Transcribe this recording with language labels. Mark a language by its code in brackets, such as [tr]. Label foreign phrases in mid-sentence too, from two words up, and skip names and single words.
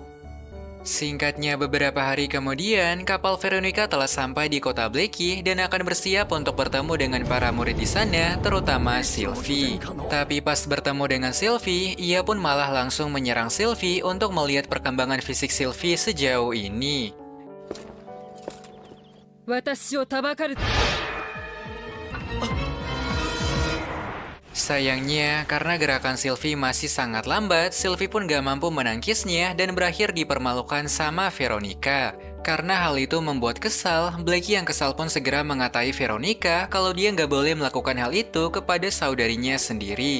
[id] Singkatnya, beberapa hari kemudian, kapal Veronica telah sampai di kota Blackie dan akan bersiap untuk bertemu dengan para murid di sana, terutama Sylvie. Tapi pas bertemu dengan Sylvie, ia pun malah langsung menyerang Sylvie untuk melihat perkembangan fisik Sylvie sejauh ini. [ja] 私をたばかる [id] Sayangnya, karena gerakan Sylvie masih sangat lambat, Sylvie pun gak mampu menangkisnya dan berakhir dipermalukan sama Veronica. Karena hal itu membuat kesal, Blackie yang kesal pun segera mengatai Veronica kalau dia nggak boleh melakukan hal itu kepada saudarinya sendiri.